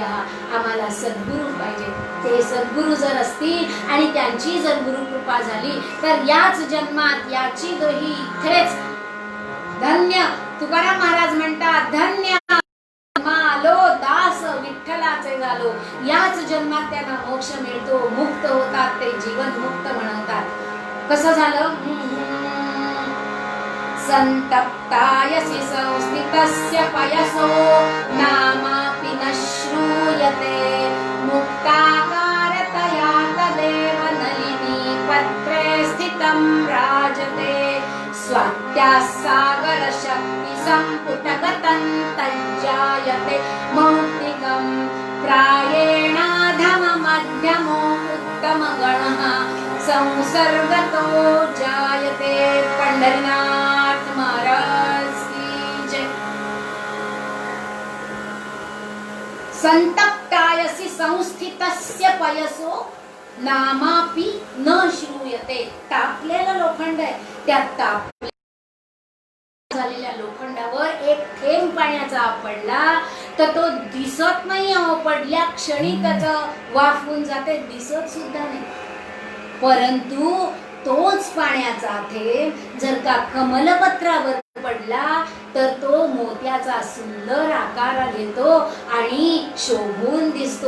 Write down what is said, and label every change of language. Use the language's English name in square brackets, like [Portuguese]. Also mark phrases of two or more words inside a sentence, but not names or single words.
[Marathi] आम्हाला सद्गुरू पाहिजे. ते सद्गुरू जर असतील आणि त्यांची जर गुरुकृपा झाली तर याच जन्मात याची दोही इथेच धन्य. तुकाराम महाराज म्हणतात, धन्य आलो दास विठ्ठलाचे झालो. याच जन्मात त्यांना मोक्ष मिळतो, मुक्त होतात, ते जीवन मुक्त म्हणतात. कसं झालं? [Sanskrit] संतप्तायसि संस्थितस्य पयसो नामापि न श्रूयते मुक्ताकारतया तदेव नलिनी पत्रे स्थितं राजते. स्वात्या सागर शक्ति संपुटगतं तज्जायते मौक्तिकं प्रायेणाधम मध्यमो उत्तम गणः संसर्गतो जायते. [Marathi] पंढरीनाथ महाराज की जय. [Sanskrit] संतप्तायसि संस्थितस्य पयसो नामापि न श्रूयते. [Marathi] तापलेलं लोखंड आहे, त्या तापलेल्या झालेल्या लोखंडावर एक थेंब पाण्याचा पडला तर तो दिसत नाही. पडल्या क्षणी त्याचं वाफून जाते, दिसत सुद्धा नाही. परंतु तोच पाण्याचा थेंब जर का कमलपत्रावर पडला तर तो मोत्याचा सुंदर आकार घेतो आणि शोभून दिसतो.